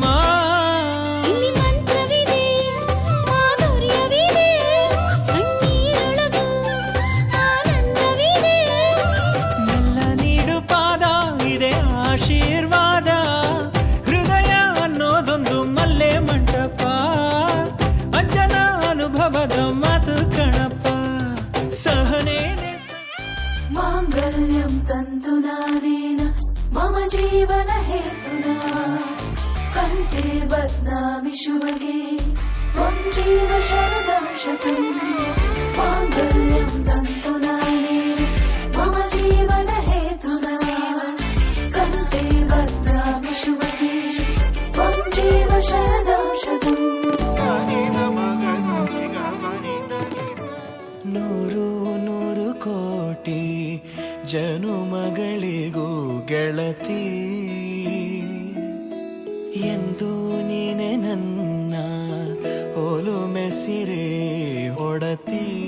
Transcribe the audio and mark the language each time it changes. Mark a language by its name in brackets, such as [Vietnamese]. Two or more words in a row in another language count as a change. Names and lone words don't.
[Kannada] ಇಲ್ಲಿ ಮಂತ್ರವಿದೆ ಮಾಧುರ್ಯವಿದೆ ಕಣ್ಣೀರೊಳಗೂ ಆನಂದವಿದೆ. ಎಲ್ಲ ನೀಡು ಪಾದ ಇದೆ ಆಶೀರ್ವಾದ. ಹೃದಯ ಅನ್ನೋದೊಂದು ಮಲ್ಲೆ ಮಂಟಪ. ಅಜ್ಜನ ಅನುಭವದ ಮಾತು ಕಣಪ್ಪ. ಸಹನೇನೆ [Sanskrit] माङ्गल्यं तन्तुनानेन मम जीवन हेतुना कण्ठे बध्नामि शुभगे त्वं जीव शरदां शतम्. माङ्गल्यं तन्तुनानेन मम जीवन हेतुना कण्ठे बध्नामि शुभगे त्वं जीव शरदां शतम्. [Kannada] ನೂರು ನೂರು ಕೋಟಿ ಜನುಮಗಳಿಗೂ ಗೆಳತಿ ಎಂದು ನೀನೆ ನನ್ನ ಒಲುಮೆ ಸಿರೆ ಒಡತಿ.